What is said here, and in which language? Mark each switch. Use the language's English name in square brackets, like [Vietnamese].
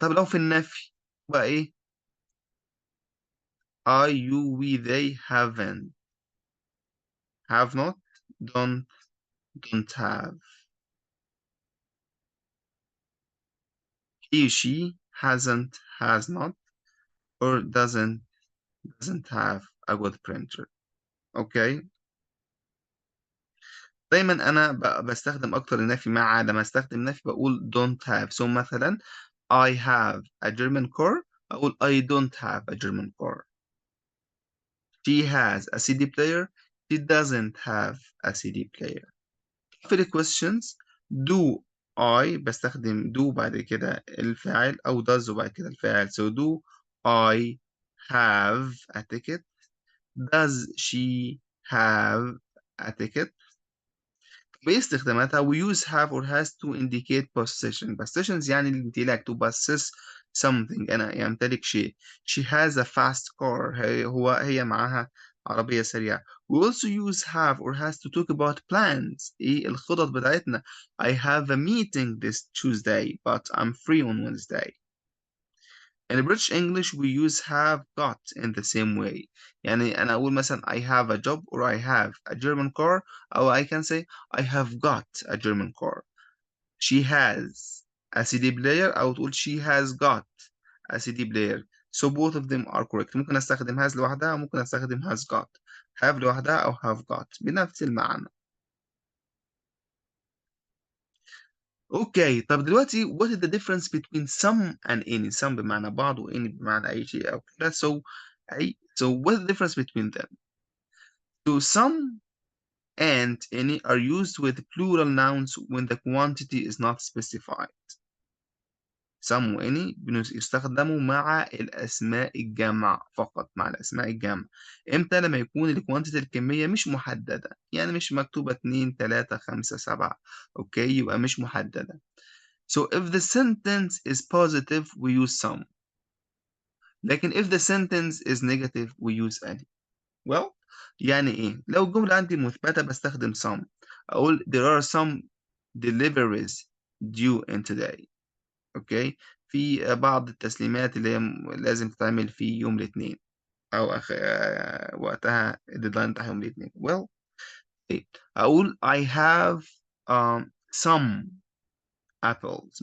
[Arabic] طب لو في النفي بقى إيه؟ [English] I, you, we, they haven't. Have not, don't have. he, she, hasn't, has not, or doesn't have a good printer. [Arabic] اوكي. دايما انا بستخدم اكتر النفي مع لما استخدم نفي بقول [English] don't have. so مثلا I have a German car اقول I don't have a German car. She has a CD player. She doesn't have a CD player. [Arabic] في ال questions do I بستخدم do بعد كده الفاعل أو does وبعد كده الفاعل. [English] so do I have a ticket? Does she have a ticket? باستخداماتها we use have or has to indicate possession. possessions يعني الامتلاك to possess something. [Arabic] أنا يمتلك شيء. [English] she has a fast car. [Arabic] هي معها عربية سريعة. [English] we also use have or has to talk about plans. [Arabic] إيه الخطط بتاعتنا. [English] I have a meeting this Tuesday but I'm free on Wednesday. In British English we use have got in the same way. [Arabic] يعني أنا أقول مثلا [English] I have a job or I have a German car or I can say I have got a German car. She has a CD player [Arabic] أو تقول [English] she has got a CD player. So both of them are correct. [Arabic] ممكن أستخدم has لوحدها وممكن أستخدم has got. have لوحدها أو have got بنفس المعنى. اوكي طب دلوقتي [English] what is the difference between some and any. [Arabic] some بمعنى بعض و any بمعنى أي شيء أو كده. [English] so what is the difference between them. so some and any are used with plural nouns when the quantity is not specified. [Arabic] some و any يستخدموا مع الأسماء الجمع فقط. مع الأسماء الجمع إمتى؟ لما يكون الكوانتيتي الكمية مش محددة. يعني مش مكتوبة 2 3 5 7. أوكي يبقى مش محددة. [English] So if the sentence is positive we use some. لكن if the sentence is negative we use any. [Arabic] Well يعني إيه؟ لو الجملة عندي مثبتة بستخدم some. [English] أقول there are some deliveries due in today. [Arabic] أوكي في بعض التسليمات اللي هي لازم تتعمل في يوم الاثنين أو وقتها الديدلاين بتاع يوم الاثنين. [English] Well أقول I have some apples.